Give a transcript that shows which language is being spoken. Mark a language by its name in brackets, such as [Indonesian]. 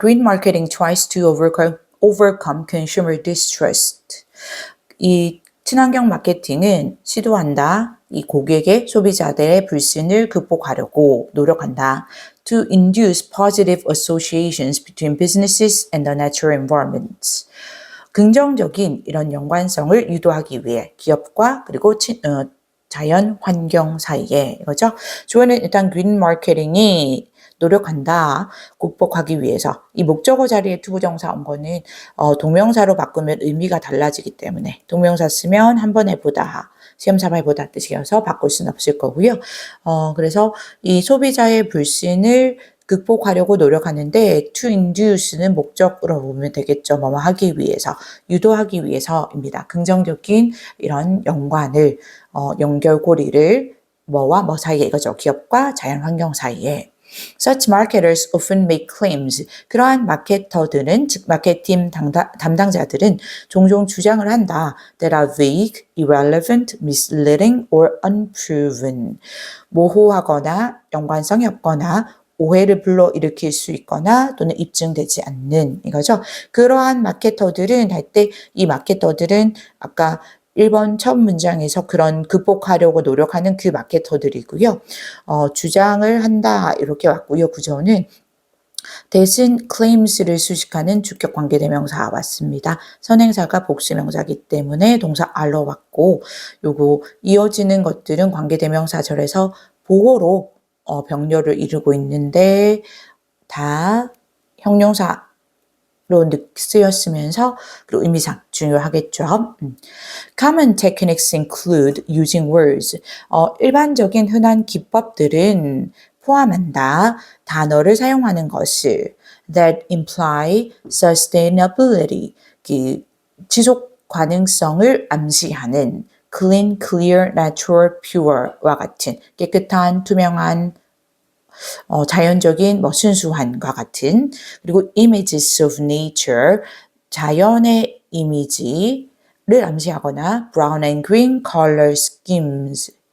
[English] Green marketing tries to overcome consumer distrust. [Korean] 이 친환경 마케팅은 시도한다. 이 고객의 소비자들의 불신을 극복하려고 노력한다. [English] To induce positive associations between businesses and the natural environments. [Korean] 긍정적인 이런 연관성을 유도하기 위해 기업과 그리고 자연 환경 사이에 이거죠. 주어는 일단 green marketing이 노력한다. 극복하기 위해서. 이 목적어 자리에 투부정사 온 거는 동명사로 바꾸면 의미가 달라지기 때문에 동명사 쓰면 한 번 해보다, 시험 삼아 해보다 뜻이어서 바꿀 수는 없을 거고요. 그래서 이 소비자의 불신을 극복하려고 노력하는데 to induce는 목적으로 보면 되겠죠. 뭐뭐 하기 위해서, 유도하기 위해서입니다. 긍정적인 이런 연관을, 연결고리를 뭐와 뭐 사이에 이거죠. 기업과 자연환경 사이에. [English] Such marketers often make claims. [Korean] 그러한 마케터들은, 즉 마케팅 담당자들은 종종 주장을 한다. [English] That are vague, irrelevant, misleading, or unproven. [Korean] 모호하거나 연관성이 없거나 오해를 불러일으킬 수 있거나 또는 입증되지 않는 이거죠. 그러한 마케터들은 할 때 이 마케터들은 아까 1번 첫 문장에서 그런 극복하려고 노력하는 그 마케터들이고요. 주장을 한다 이렇게 왔고요. 구조는 대신 claims를 수식하는 주격 관계대명사가 왔습니다. 선행사가 복수명사이기 때문에 동사 are로 왔고 요거 이어지는 것들은 관계대명사절에서 보호로 병렬을 이루고 있는데 다 형용사로 쓰였으면서 그리고 의미상 중요하겠죠. [English] Common techniques include using words. [Korean] 일반적인 흔한 기법들은 포함한다. 단어를 사용하는 것을 [English] that imply sustainability, [Korean] 지속 가능성을 암시하는 [English] clean, clear, natural, pure [Korean] 와 같은 깨끗한, 투명한, 자연적인, 순수한과 같은 그리고 [English] images of nature, [Korean] 자연의 이미지를 암시하거나 [English] brown and green color schemes.